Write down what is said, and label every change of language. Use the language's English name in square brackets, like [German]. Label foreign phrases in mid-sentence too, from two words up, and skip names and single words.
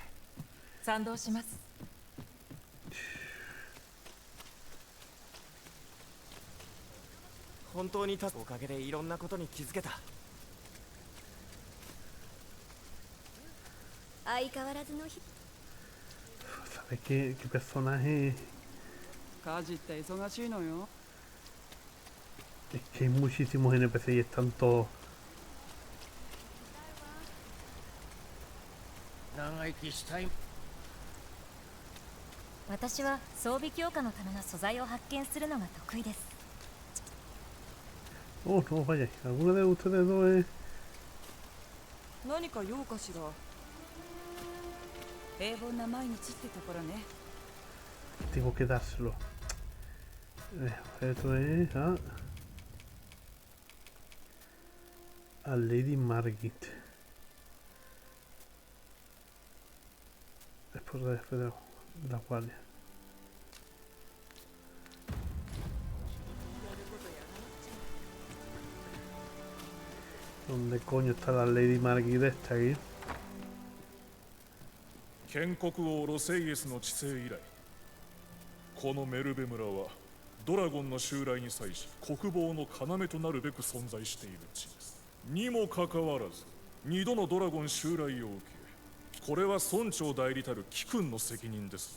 [Japanese] 賛同します。本当におかげでいろんなことに気づけた。相変わらずの日。 [Spanish] ¿Sabes qué personaje? [Japanese] 家事って忙しいのよ。 [Spanish] Es que hay muchísimos NPC y están todos. [Japanese] 長生きしたい。私は装備強化のための素材を発見するのが得意です。 [Spanish] Oh, no, vaya. ¿Alguna de ustedes dos es...? [Japanese] 何か用かしら。平凡な毎日ってところね。 [Spanish] Tengo que dárselo. Esto es a Lady Margit. Después de la guardia. ¿Dónde coño está la Lady Margit esta aquí? [Japanese] 建国王ロセイエスの治世以来、このメルベ村はドラゴンの襲来に際し国防の要となるべく存在している地です。にもかかわらず2度のドラゴン襲来を受け、これは村長代理たる貴君の責任です。